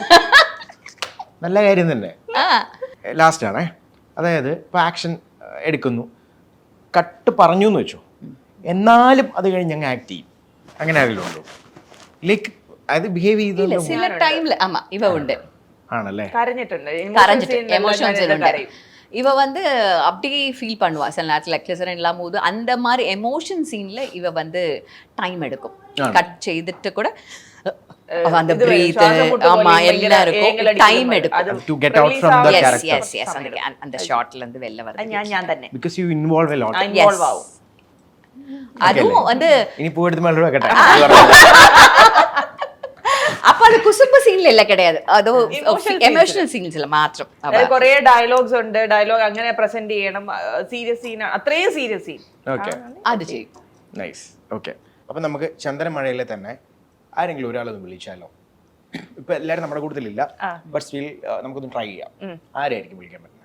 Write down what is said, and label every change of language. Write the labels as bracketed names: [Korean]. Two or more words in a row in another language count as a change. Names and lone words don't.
[Malayalam] നല്ല കാര്യം തന്നെ. ആ ലാസ്റ്റ് ആണേ, അതായത് ഇപ്പൊ ആക്ഷൻ എടുക്കുന്നു, കട്ട് പറഞ്ഞു എന്ന് വെച്ചു, എന്നാലും അത് കഴിഞ്ഞ് ഞങ്ങൾ ആക്ട് ചെയ്യും, അങ്ങനെ ആരെങ്കിലും ഉണ്ടോ? ലൈക്ക് അത് ബിഹേവ് ഇല്ല ചെയ്ത് ചില ടൈമില് ആമാ ഇവ ഉണ്ട് ആണല്ലേ? കരഞ്ഞിട്ടുണ്ട്, [Tamil] கரைஞ்சிட்டு எமோஷன்ஸ் உண்டு இவ வந்து அப்படி ஃபீல் பண்ணுவா சில நேரத்தில் லெக்சர் இல்லாம போது அந்த மாதிரி எமோஷன் சீன்ல இவ வந்து டைம் எடுக்கும் கட் செய்துட்டு கூட அந்த [Malayalam] ഇത് [Tamil] பிரீத் [Malayalam] ശ്വാസം മുട്ട് [Tamil] ஆமா [Malayalam] പോലെ ഭയങ്കര [Tamil] எல்லாருக்கும் [Malayalam] ഏങ്ങലടിക്കുന്ന [Tamil] டைம் [Malayalam] പോലെ. [Tamil] எடுக்கும் [Malayalam] അത് [English] To get out release from the [Malayalam] ആവാൻ- [English] character. yes yes [Tamil] அந்த ஷார்ட்ல இருந்து வெளில [Malayalam] അത് [Tamil] வருது [Malayalam] ഞാൻ തന്നെ [English] because you involve a lot. [Malayalam] ഇൻവോൾവ് ആവും. [Tamil] அதுவும் வந்து [Malayalam] ഇനി പൂവെടുത്ത് മേലോട്ട് വെക്കട്ടെ. [Tamil] அப்ப அது குசும்பு சீன்ல இல்ல கிடையாது அது [English] Emotional [Tamil] எமோஷனல் சீன்ஸ்ல மாத்திரம் [Malayalam] അതായത് കുറേ ഡയലോഗ്സ് ഉണ്ട്, ഡയലോഗ് അങ്ങനെ പ്രസന്റ് ചെയ്യണം, [English] serious scene, [Malayalam] അത്രയും [English] serious scene. [Malayalam] ഓക്കെ அது ചെയ്യും. നൈസ്. ഓക്കെ, അപ്പൊ നമുക്ക് ചന്ദനമഴയിലെ തന്നെ ആരെങ്കിലും ഒരാളൊന്ന് വിളിച്ചാലോ? ഇപ്പൊ എല്ലാരും നമ്മുടെ കൂട്ടത്തിലില്ല, [English] but still [Malayalam] നമുക്കൊന്ന് ട്രൈ ചെയ്യാം. ആരായിരിക്കും വിളിക്കാൻ പറ്റുന്നത്?